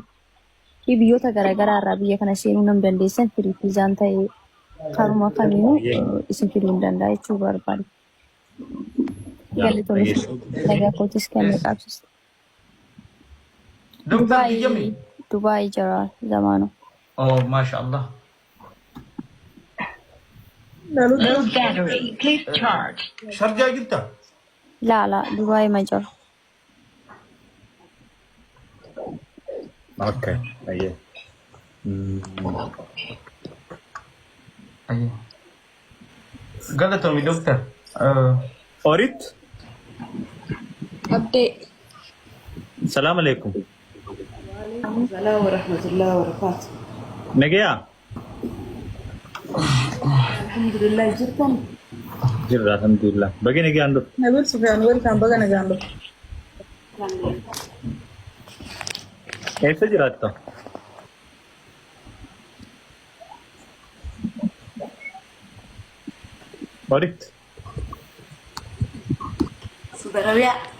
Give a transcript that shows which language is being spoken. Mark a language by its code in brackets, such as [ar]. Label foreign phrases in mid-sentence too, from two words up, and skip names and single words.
[om] Biyyoota garaagaraa irraa biyya kana seenuu nam dandeessan firii fiizaan ta'ee karuma kamiinuu isin fiduu hin danda'a jechuu barbaade. Galatoomii nagaa kootis kan qabsiisa. Dubaay jira zamaanu. Oh, mashallah. [en] Low battery, please charge. [om] Sharjaa jirta? La, Dubaay ma jira. Okay, ayyee. Galatoomii doktar. Orit? Abdee. [ar] سلام عليكم. السلام ورحمة الله وبركاته. [om] Nagaya? Alhamdulillah jirtan. Jirra alhamdulillah. Bagi nagaan duk. Nabil Sufyan welcome baga nagaan duk. Eessa jiraatta? Orit? Subarabiya.